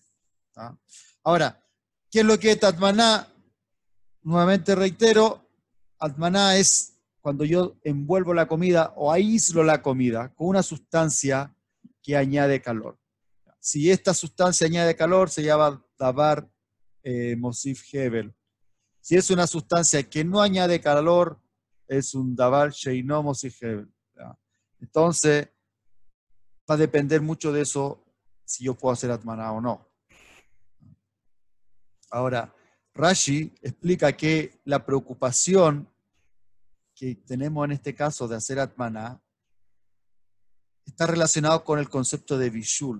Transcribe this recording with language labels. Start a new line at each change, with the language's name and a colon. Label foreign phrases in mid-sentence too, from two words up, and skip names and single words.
Spanish: Ahora, ¿qué es lo que es atmaná? Nuevamente reitero, atmaná es cuando yo envuelvo la comida o aíslo la comida con una sustancia que añade calor. Si esta sustancia añade calor, se llama
Hebrew: דבר מוסיף הבל.
Spanish: Si es una sustancia que no añade calor, es un
Hebrew: דבר שאינו מוסיף הבל.
Spanish: Entonces, va a depender mucho de eso, si yo puedo hacer atmaná o no. Ahora, Rashi explica que la preocupación que tenemos en este caso de hacer atmaná está relacionado con el concepto de bishul.